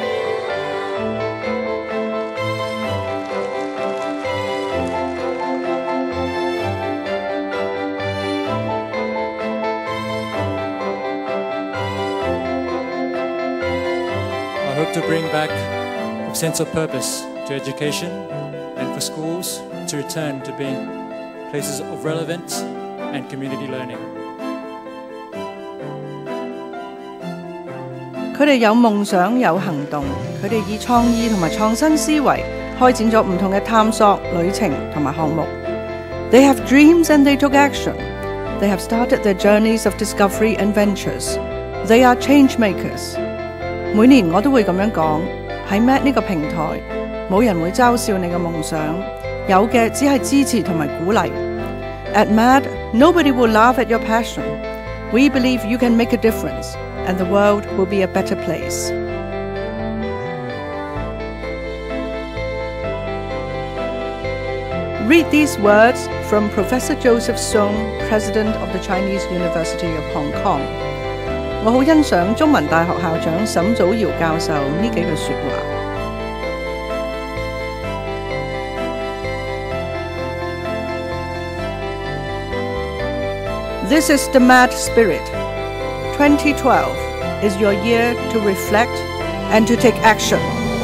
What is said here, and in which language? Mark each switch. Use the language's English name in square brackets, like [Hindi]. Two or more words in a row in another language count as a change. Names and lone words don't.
[English] I hope to bring back a sense of purpose to education and for schools to return to being places of relevance and community learning. [Cantonese] 佢哋有夢想有行動，佢哋以創意同埋創新思維開展咗唔同嘅探索旅程同埋項目。 [English] They have dreams and they took action. They have started their journeys of discovery and ventures. They are change makers. [Cantonese] 每年我都會咁樣講，喺 MAD 呢個平台，冇人會嘲笑你嘅夢想，有嘅只係支持同埋鼓勵。 [English] At MAD, nobody will laugh at your passion. We believe you can make a difference, and the world will be a better place. Read these words from Professor Joseph Song, President of the Chinese University of Hong Kong. [Cantonese] 我好欣賞中文大學校長沈祖堯教授呢幾句説話。 [English] This is the MAD spirit. 2012 is your year to reflect and to take action.